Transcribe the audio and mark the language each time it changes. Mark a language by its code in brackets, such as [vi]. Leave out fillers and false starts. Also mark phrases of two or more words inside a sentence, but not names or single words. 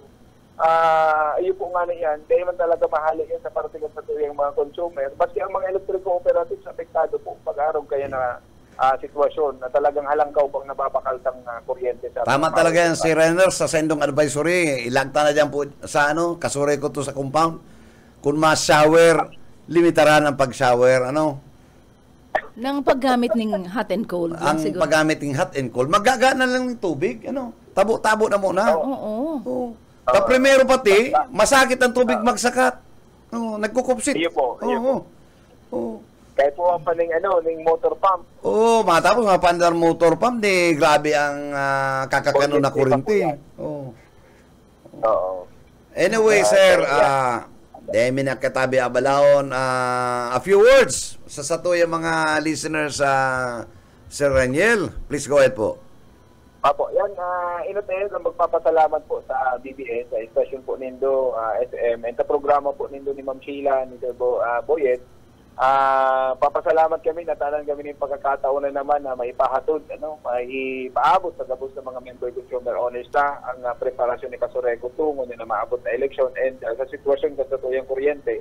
[bik] Iyo po nga na yan, dahil man talaga mahali yan sa particular sa tuyang mga consumer. Baski ang mga electric cooperatives apektado po pag-araw kaya na sitwasyon na talagang halangkaw pang nababakaltang kuryente. Tama talaga yan si Rainer sa sendong advisory. Ilagta na dyan po sa kasure ko to sa compound. Kung ma-shower, limitaran ang pag-shower. [tl] Nang paggamit ng [en] hot and cold. [tl] Ang paggamit ng [en] hot and cold, [bik] magagana lang ng tubig. Tabo-tabo na muna. Oo. Primero pati, masakit ang tubig magsakat. Nagkukupsit. Iyo po. Kahit po ang paning motor pump. Matapos mapandar motor pump, grabe ang kakakano na kuryente. Anyway, sir, demi na katabi abalaon, [en] a few words sa yung mga listeners Sir Raniel. Please go ahead po. [bik] Apo, yan, inotayo na magpapasalamat po sa BBS, sa estasyon po nindo, SM, and sa programa po nindo ni Ma'am Sheila, ni Sir Boyet. Papasalamat kami, natanan kami ng pagkakataon na naman na maipahatod, maipaabot sa gabos ng mga member consumer owners ang preparasyon ni Kasureko tungo na maabot na election and sa sitwasyon sa tuyang kuryente.